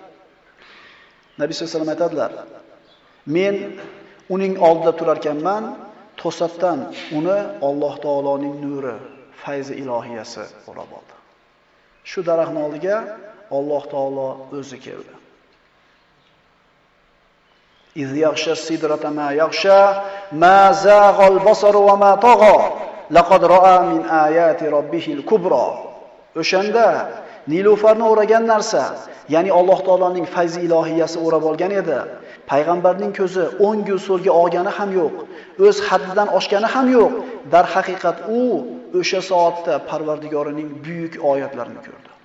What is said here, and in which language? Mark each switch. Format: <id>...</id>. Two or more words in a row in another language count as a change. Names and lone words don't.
<uz>Nabiy sollallohu alayhi vasallam aytadilar, men uning oldida turar ekanman, to'satdan uni Alloh taoloning nuri, fayzi ilohiyasi o'rab oldi. Shu daraxtning oldiga Alloh taolo o'zi keldi.</uz> <ar>إذ يغشى السدرة ما يغشى ما زاغ البصر وما طغى لقد رأى من آيات ربه الكبرى.</ar> <uz>O'shanda Nilufarni o'ragan narsa, ya'ni Alloh taoloning fayzi ilohiyasi o'rab olgan edi. Payg'ambarning ko'zi o'ng so'lga olgani ham yo'q, o'z haddidan oshgani ham yo'q. Dar haqiqat u o'sha soatda Parvardigorining buyuk oyatlarini ko'rdi.</uz>